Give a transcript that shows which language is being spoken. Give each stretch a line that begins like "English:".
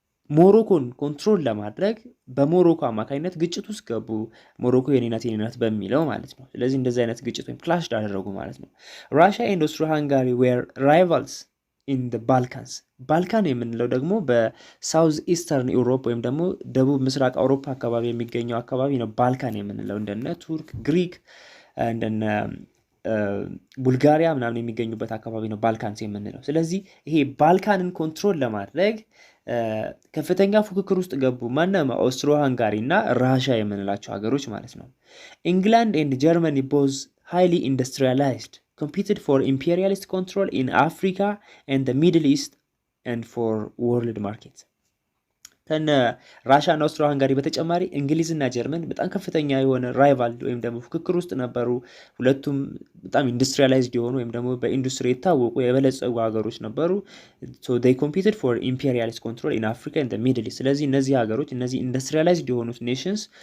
Amharic: ሞሮኮን ኮንትሮል ለማድረግ በሞሮኮ አማካኝነት ግጭት ውስጥ ገቡ። ሞሮኮ የኔ ናት በሚለው ማለት ነው። ስለዚህ እንደዚህ አይነት ግጭት ወይም ክላሽ አደረጉ ማለት ነው።
English: ራሽያ ኤንድ ኦስትሮ-ሃንጋሪ ዌር ራይቫልስ ኢን ዘ ባልካንስ።
Amharic: ባልካን የምንለው ደግሞ በሳውዝ ኢስተርን ዩሮፕ ወይም ደግሞ ደቡብ ምስራቅ አውሮፓ አካባቢ የሚገኘው አካባቢ ነው ባልካን የምንለው። እንደነ ቱርክ፣ ግሪክ፣ እንደነ ቡልጋሪያ ምናምን የሚገኙበት አካባቢ ነው ባልካንስ የምንለው። ስለዚህ ይሄ ባልካንን ኮንትሮል ለማድረግ ከፍተኛ ፉክክር ውስጥ ገቡ። ማነው? ኦስትሮ-ሃንጋሪ እና ራሽያ የምንላቸው ሀገሮች ማለት ነው።
English: ኢንግላንድ ኤንድ ጀርመኒ ቦዝ highly industrialized competed for imperialist control in Africa and the Middle East and for world markets።
Amharic: ከነ ራሻና ኦስትሮ ሃንጋሪ በተጨማሪ እንግሊዝና ጀርመን በጣም ከፍተኛ የሆነ ራይቫል ወይም ደግሞ ፉክክር ውስጥ ነበሩ። ሁለቱም በጣም ኢንዱስትሪያላይዝድ የሆኑ ወይም ደግሞ በኢንዱስትሪ የታወቁ የበለጸጉ ሀገሮች ነበሩ።
English: ሶ they competed for imperialist control in Africa and the Middle East።
Amharic: ስለዚህ እነዚህ ሀገሮች እነዚህ ኢንዱስትሪያላይዝድ የሆኑት ኔሽንስ